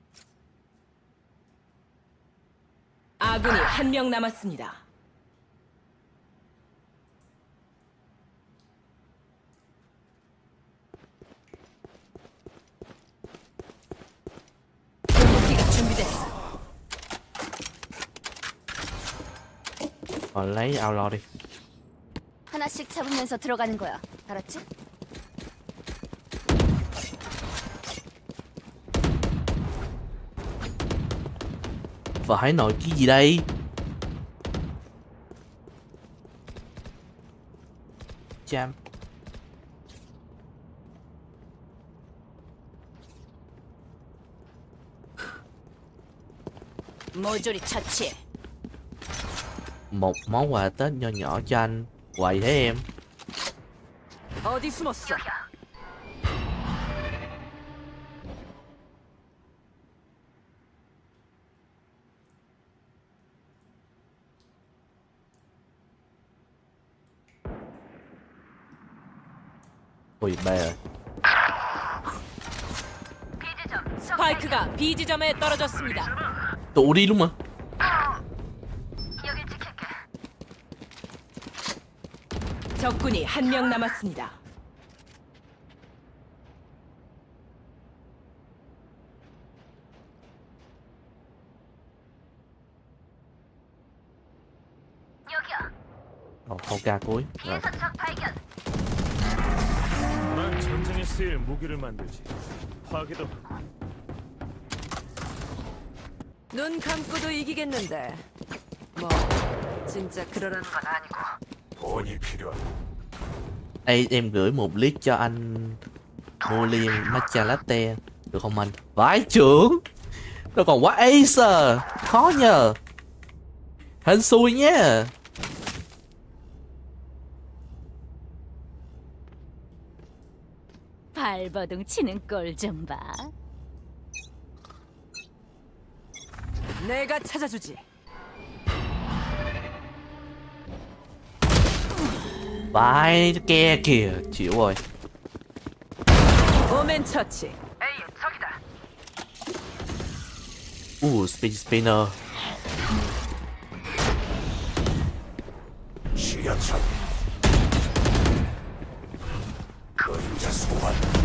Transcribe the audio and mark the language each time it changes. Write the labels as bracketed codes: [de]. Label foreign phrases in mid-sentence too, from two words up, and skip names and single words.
[ko] 아군이 한 명 남았습니다. 공격기가 준비됐어. [vi] lấy outlaw đi. [ko] 하나씩 잡으면서 들어가는 거야. 알았지? [vi] Và hãy nội cái gì đây? Cham. [ko] 모조리 처치. [vi] Một món quà Tết nho nhỏ cho anh. Quậy thế em. [ko] 어디 숨었어? [vi] Ui bè rồi. [ko] 스파이크가 B 지점에 떨어졌습니다. [vi] Tụ đi luôn mà. [ko] 여길 지킬게. 적군이 한 명 남았습니다. 여기야. [vi] Câu ca cuối. Rồi. [ko] 적 발견. 난 전쟁에 쓰일 무기를 만들지. 파괴도 하고. 눈 감고도 이기겠는데. 뭐 진짜 그러라는 건 아니고. 돈이 필요하다. [vi] Ê, em gửi một lít cho anh mua ly [en] matcha latte [vi] được không anh? Vãi trưởng. Nó còn quá ace. Khó nhờ. Hên xui nhé. [ko] 발버둥 치는 꼴 좀 봐. 내가 찾아주지. [vi] Vãi ke kìa. Chịu rồi. [ko] 오멘 처치. A의 적이다. [en] Speed spinner. [ko] 지하철. 그림자 소환.